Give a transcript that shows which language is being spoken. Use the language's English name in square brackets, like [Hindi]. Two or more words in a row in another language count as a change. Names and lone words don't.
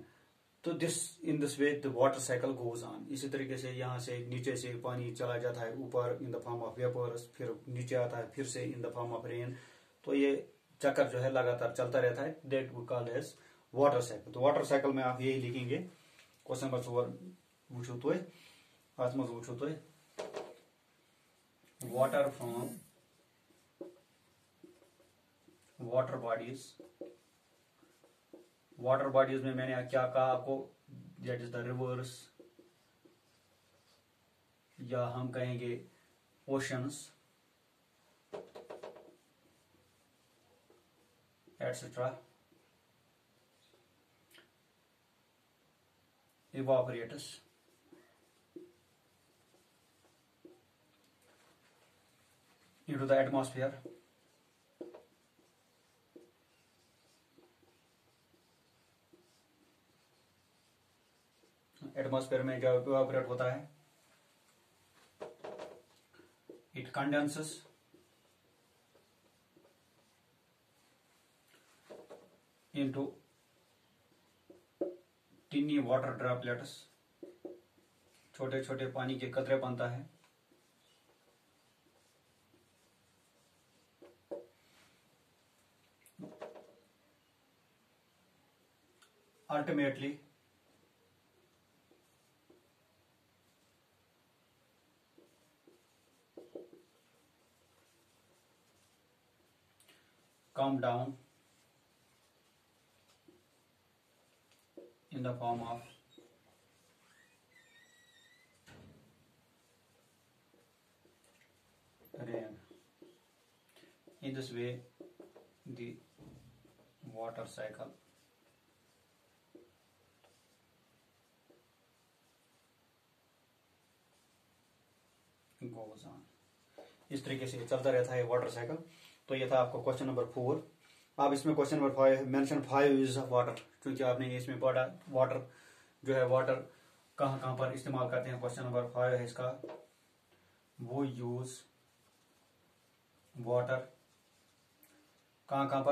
[English] तो in this way the water cycle goes on. [Hindi] इसी तरीके से यहाँ से नीचे से पानी चला जाता है ऊपर [English] in the form of vapours, [Hindi] फिर नीचे आता है फिर से [English] in the form of rain. [Hindi] तो ये चक्कर जो है लगातार चलता रहता है, [English] that we call as water cycle. [Hindi] तो [English] water cycle [Hindi] में आप यही लिखेंगे। [English] question number 4 [Kashmiri] वुचो तुय अत मज वुचो तुय [English] water from water bodies. water bodies [Hindi] में मैंने क्या कहा आपको, [English] that is the rivers, [Hindi] या हम कहेंगे ओशंस [English] etcetera, evaporates, into the atmosphere, [Hindi] एटमॉस्फेयर में जब इवापोरेट होता है [English] it condenses into tiny water droplets, [Hindi] छोटे छोटे पानी के कतरे बनता है। [English] अल्टीमेटली come down in the form of rain. In this way the water cycle goes on. [Hindi] इस तरीके से चलता रहता है [English] water cycle. [Hindi] तो ये था आपको [English] question number 4. [Hindi] अब इसमें [English] question number 5 mention 5 use of water, [Hindi] क्योंकि आपने इसमें पढ़ा वाटर जो है, वाटर कहाँ कहाँ पर इस्तेमाल करते हैं। [English] question number 5 [Hindi] है इसका, वो [English] use water [Hindi] कहाँ कहाँ पर।